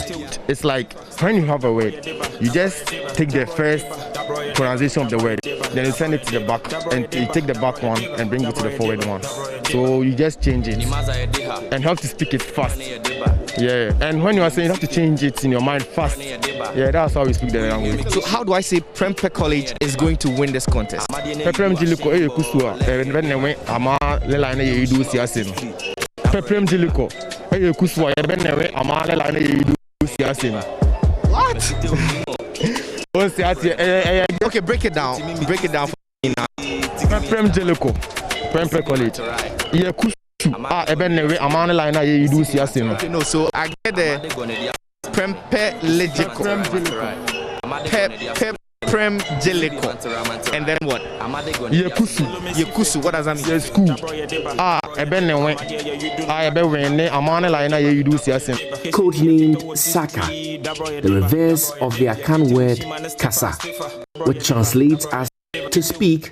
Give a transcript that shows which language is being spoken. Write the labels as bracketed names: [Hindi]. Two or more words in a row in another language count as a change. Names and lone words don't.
[English] It's like when you have a word, you just take the first pronunciation of the word, then you send it to the back, and you take the back one and bring it to the forward one. So you just change it and have to speak it fast. Yeah, and when you are saying you have to change it in your mind fast. Yeah, that's how we speak the language. So how do I say Prempeh College is going to win this contest? Peprem Jiliko kusua ebennewe ama lela na yedu siase no. Peprem Jiliko kusua ebennewe ama lela na yedu siase no. What? Okay, break it down. Break it down for me now. Peprem Jiliko Prempeh College. Okay, no, so I get the Prempeh Legico. Prem Jeliko. And then what? Yekusu. What does that mean? School. Codenamed Saka, the reverse of the Akan word Kasa, which translates as to speak.